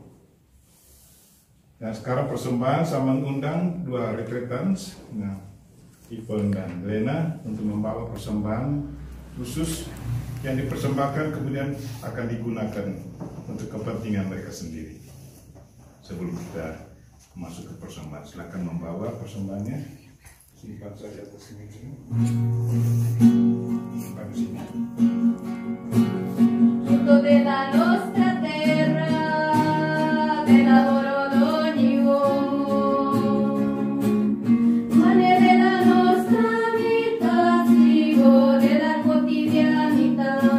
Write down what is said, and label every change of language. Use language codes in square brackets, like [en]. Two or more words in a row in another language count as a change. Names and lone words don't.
[id] Dan sekarang persembahan saya mengundang 2 retretans, Yvonne dan Lena, untuk membawa persembahan khusus yang dipersembahkan kemudian akan digunakan untuk kepentingan mereka sendiri. Sebelum kita masuk ke persembahan, silakan membawa persembahannya. Simpan saja atas sini. Simpan di sini. [it] Fruto de la nostra terra, del lavoro d'ogni uomo, pane della nostra vita, cibo della quotidianità.